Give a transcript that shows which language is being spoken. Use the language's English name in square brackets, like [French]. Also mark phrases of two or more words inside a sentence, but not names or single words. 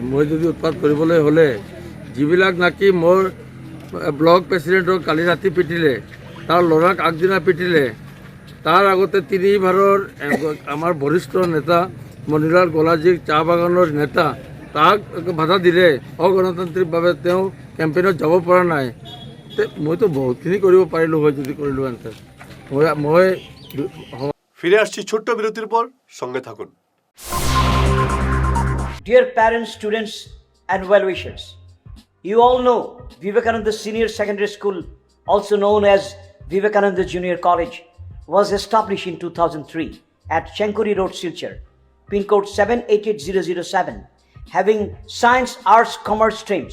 [Assamese] মই যদি উৎপাত কৰিবলৈ হ'লে যিবিলাক নাকি মোৰ ব্লক প্ৰেচিডেণ্টক কালি ৰাতি পিটিলে, তাৰ ল'ৰাক আগদিনা পিটিলে, তাৰ আগতে তিনিবাৰৰ আমাৰ বৰিষ্ঠ নেতা মণিলাল গলাজীক চাহ বাগানৰ নেতা তাক বাধা দিলে, অগণতান্ত্ৰিকভাৱে তেওঁ কেম্পেইনত যাব পৰা নাই। মইতো বহুতখিনি কৰিব পাৰিলোঁ হয় যদি কৰিলোহেঁতেন। মই [Bangla] ফিরে আসছি ছোট্ট বিরতির পর, সঙ্গে থাকুন। [English] Dear parents, students, and well-wishers, you all know Vivekananda Senior Secondary School, also known as Vivekananda Junior College, was established in 2003 at Chenkuri Road, Silchar, pin code 788007, having science, arts, commerce streams.